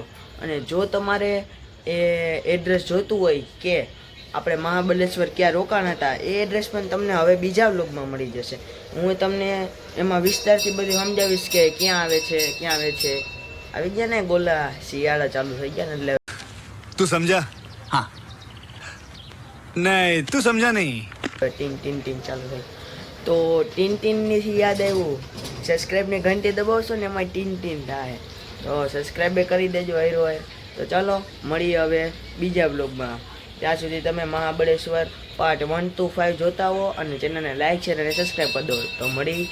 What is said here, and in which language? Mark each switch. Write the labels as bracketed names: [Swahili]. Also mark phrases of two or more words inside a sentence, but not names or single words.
[Gujarati] અને જો તમારે એ એડ્રેસ જોતું હોય કે આપણે મહાબળેશ્વર ક્યાં રોકાણ હતા એ એડ્રેસ પણ તમને હવે બીજા વ્લોગમાં મળી જશે. હું તમને એમાં વિસ્તારથી બધું સમજાવીશ કે ક્યાં આવે છે. આવી ગયા ને ગોલા શિયાળા ચાલુ થઈ ગયા ને એટલે [Hindi] तू समझा? हाँ नहीं तू समझा नहीं. [Gujarati] ટીન ચાલુ થઈ. તો ટીનની યાદ આવ્યું, સબસ્ક્રાઈબની ઘંટી દબાવશો ને એમાં ટીન થાય. તો સબસ્ક્રાઈબ કરી દેજો હેરો હોય. તો ચાલો મળીએ હવે બીજા બ્લોગમાં. ત્યાં સુધી તમે મહાબળેશ્વર પાર્ટ 1 to 5 જોતા હો અને ચેનલને [English] like share [Gujarati] અને સબસ્ક્રાઈબ કરી દો.